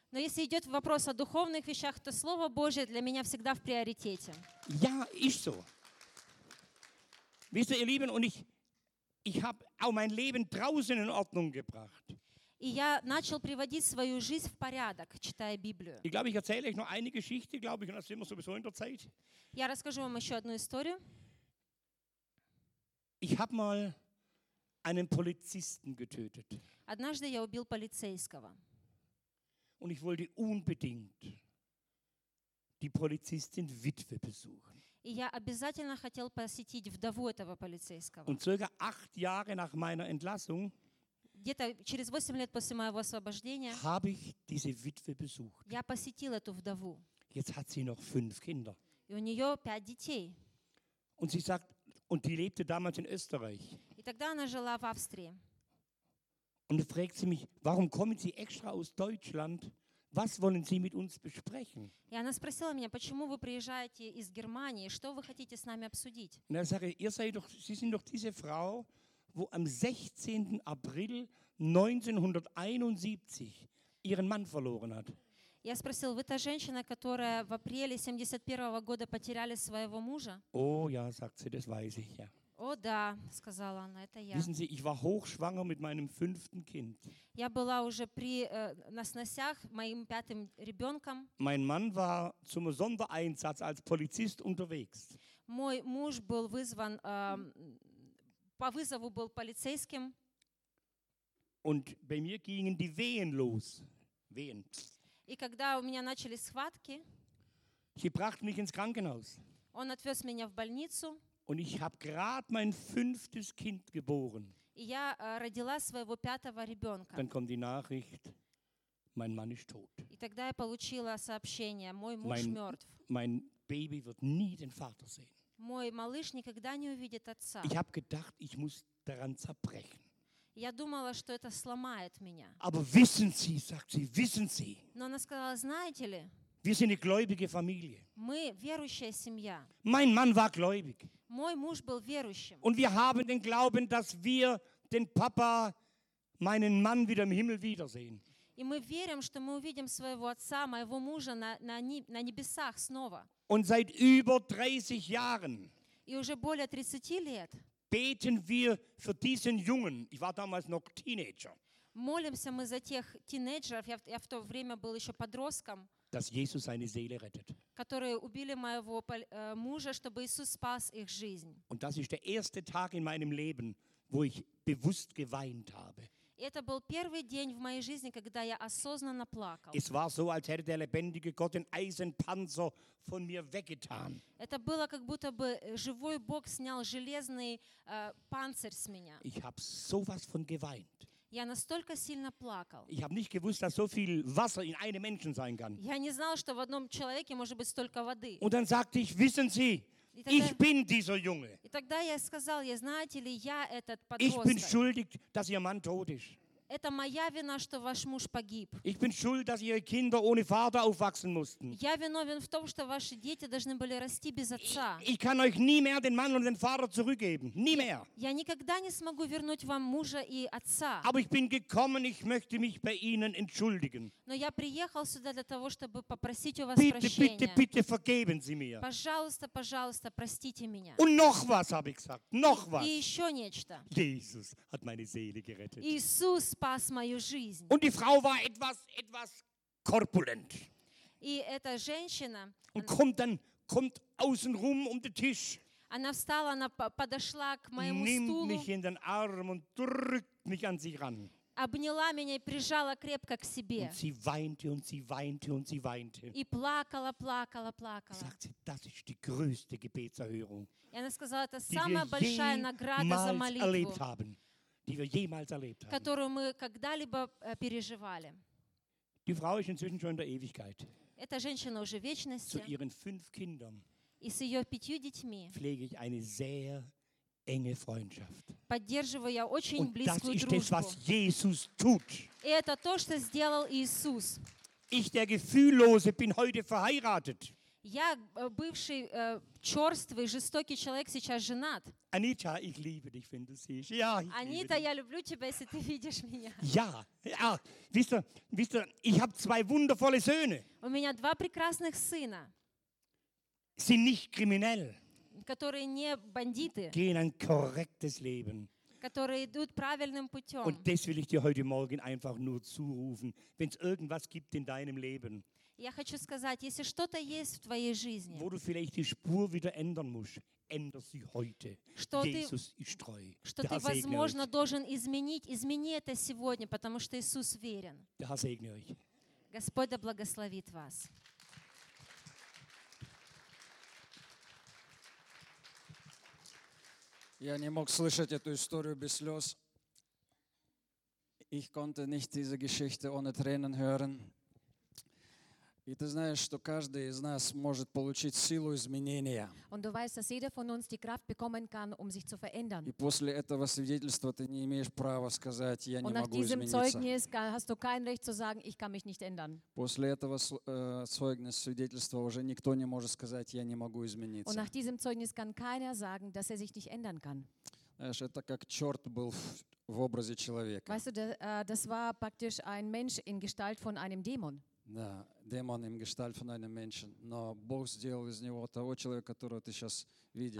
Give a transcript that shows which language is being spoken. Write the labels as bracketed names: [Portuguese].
[Russian] Но если идет вопрос о духовных вещах, то Слово Божие для меня всегда в приоритете. [German] Ja, ist so. Wisst ihr, ihr Lieben, und ich habe auch mein Leben draußen in Ordnung gebracht. [Russian] И я начал приводить свою жизнь в порядок, читая Библию. [German] Ich glaube, ich erzähle euch noch eine Geschichte, glaube ich, und das sind wir sowieso in der Zeit. [Russian] Я расскажу вам еще одну историю. [German] Ich habe mal einen Polizisten getötet. [Russian] Однажды я убил полицейского. [German] Und ich wollte unbedingt die Polizistin Witwe besuchen. [Russian] Я обязательно хотел посетить вдову этого полицейского. [German] Und circa 8 Jahre nach meiner Entlassung [Russian] где-то через 8 лет после моего освобождения [German] habe ich diese Witwe besucht. [Russian] Я посетил эту вдову. [German] Jetzt hat sie noch 5 Kinder. [Russian] И у нее 5 детей. [German] Und sie sagt, und die lebte damals in Österreich. [Russian] И тогда она жила в Австрии. [German] Und fragt sie mich, warum kommen Sie extra aus Deutschland? Was wollen Sie mit uns besprechen? [Russian] И она спросила меня, почему вы приезжаете из Германии? Что вы хотите с нами обсудить? [German] Und dann sage ich, ihr seid doch, Sie sind doch diese Frau, wo am 16. April 1971 ihren Mann verloren hat. [Russian] Я спросил, вы та женщина, которая в апреле 71 года потеряли своего мужа? [German] Oh ja, sagt sie, das weiß ich ja. [Russian] О, да, сказала она, это я. [German] Wissen Sie, ich war hochschwanger mit meinem 5. Kind. [Russian] Я была уже при на сносях моим 5. Ребенком. [German] Mein Mann war zum Sondereinsatz als Polizist unterwegs. [Russian] Мой муж был вызван по вызову был полицейским. [German] Und bei mir gingen die Wehen los. Wehen. [Russian] И когда у меня начались схватки, [German] sie brachten mich ins Krankenhaus. [Russian] Он отвез меня в больницу. [German] Und ich habe gerade mein 5. Kind geboren. [Russian] Я родила своего 5. Ребенка. [German] Dann kommt die Nachricht, mein Mann ist tot. [Russian] И тогда я получила сообщение, мой муж мертв. [German] Mein Baby wird nie den Vater sehen. [Russian] Мой малыш никогда не увидит отца. [German] Ich habe gedacht, ich muss daran zerbrechen. [Russian] Я думала, что это сломает меня. [German] Aber wissen Sie, sagt sie, wissen Sie. [Russian] Но она сказала, знаете ли? [German] Wir sind eine gläubige Familie. [Russian] Мы верующая семья. [German] Mein Mann war gläubig. [Russian] Мой муж был верующим. [German] Und wir haben den Glauben, dass wir den Papa, meinen Mann, wieder im Himmel wiedersehen. [Russian] И мы верим, что мы увидим своего отца, моего мужа на небесах снова. [German] Und seit über 30 Jahren. [Russian] И уже более 30 лет. [German] Beten wir für diesen Jungen. Ich war damals noch Teenager. [Russian] Молимся мы за тех тинейджеров. Я в то время был еще подростком. [German] Dass Jesus seine Seele rettet. [Russian] Которые убили моего мужа, чтобы Иисус спас их жизнь. [German] Und das ist der erste Tag in meinem Leben, wo ich bewusst geweint habe. [Russian] Это был первый день в моей жизни, когда я осознанно плакал. [German] Es war so, als hätte der lebendige Gott den Eisenpanzer von mir weggetan. [Russian] Это было, как будто бы живой Бог снял железный панцирь с меня. [German] Ich habe sowas von geweint. [Russian] Я настолько сильно плакал. [German] Ich habe nicht gewusst, dass so viel Wasser in einem Menschen sein kann. [Russian] Я не знал, что в одном человеке может быть столько воды. [German] Und dann sagte ich, wissen Sie, [Russian] тогда, [German] ich bin dieser Junge. [Russian] И тогда я сказал, я, знаете ли, я этот подросток. [German] Ich bin schuldig, dass Ihr Mann tot ist. [Russian] Это моя вина, что ваш муж погиб. [German] Ich bin schuld, dass Ihre Kinder ohne Vater aufwachsen mussten. [Russian] Я виновен в том, что ваши дети должны были расти без отца. [German] Ich kann euch nie mehr den Mann und den Vater zurückgeben. Nie mehr. [Russian] Я никогда не смогу вернуть вам мужа и отца. [German] Aber ich bin gekommen, ich möchte mich bei Ihnen entschuldigen. [Russian] Но я приехал сюда для того, чтобы попросить у вас прощения. [German] Bitte, bitte, bitte vergeben Sie mir. [Russian] Пожалуйста, пожалуйста, простите меня. [German] Und noch was habe ich gesagt. Noch was. [Russian] И еще нечто. [German] Jesus hat meine Seele gerettet. [Russian] Иисус спас мою жизнь. [German] Und die Frau war etwas korpulent. [Russian] И эта женщина, [German] und kommt außen rum um den Tisch. [Russian] Она встала, она подошла к моему стулу. [German] Nimmt mich in den Arm und drückt mich an sich ran. [Russian] Обняла меня и прижала крепко к себе. [German] Und sie weinte und sie weinte und sie weinte. [Russian] И плакала, плакала, плакала. [German] Sagt sie, das ist die größte Gebetserhörung. [Russian] И она сказала, это самая большая награда за молитву. [German] Erlebt haben. die wir jemals erlebt haben. [Russian] Которую мы когда-либо переживали. [German] Die Frau ist inzwischen schon in der Ewigkeit. [Russian] Эта женщина уже в вечности. [German] Zu ihren 5 Kindern. [Russian] И с ее 5 детьми. [German] Pflege ich eine sehr enge Freundschaft. [Russian] Поддерживаю я очень близкую дружбу. [German] Und das ist das, was Jesus tut. [Russian] И это то, что сделал Иисус. [German] Ich, der Gefühllose, bin heute verheiratet. [Russian] Я бывший черствый, жестокий человек, сейчас женат. [German] Anita, ich liebe dich, wenn du siehst. Ja, ich [Russian] Anita, я люблю тебя, если ты видишь меня. [German] Ja, ja. Wisst ihr, ich habe 2 wundervolle Söhne. [Russian] У меня 2 прекрасных сына. [German] Sind nicht kriminell. [Russian] Которые не бандиты. [German] Gehen ein korrektes Leben. [Russian] Которые идут правильным путем. [German] Und das will ich dir heute Morgen einfach nur zurufen, wenn es irgendwas gibt in deinem Leben. [Russian] Я хочу сказать, если что-то есть в твоей жизни, [German] wo du vielleicht die Spur wieder ändern musst, änder sie heute. Jesus ist treu. [Russian] Что ты, возможно, должен изменить, измени это сегодня, потому что Иисус верен. [German] Da segne euch. [Russian] Господь да благословит вас. Я не мог слышать эту историю без слез. [German] Ich konnte nicht diese Geschichte ohne Tränen hören. [Russian] И ты знаешь, что каждый из нас может получить силу изменения. [German] Und du weißt, dass jeder von uns die Kraft bekommen kann, um sich zu verändern. [Russian] И после этого свидетельства ты не имеешь права сказать, я не могу измениться. [German] Und nach diesem Zeugnis hast du kein Recht zu sagen, ich kann mich nicht ändern. [Russian] После этого свидетельства уже никто не может сказать, я не могу измениться. [German] Und nach diesem Zeugnis kann keiner sagen, dass er sich nicht ändern kann. [Russian] Знаешь, это как черт был в образе человека. [German] Weißt du, das war praktisch ein Mensch in Gestalt von einem Dämon. [Russian] Да, демон в гештальт [German] von einem Menschen, [Russian] но Бог сделал из него того человека, которого ты сейчас видишь.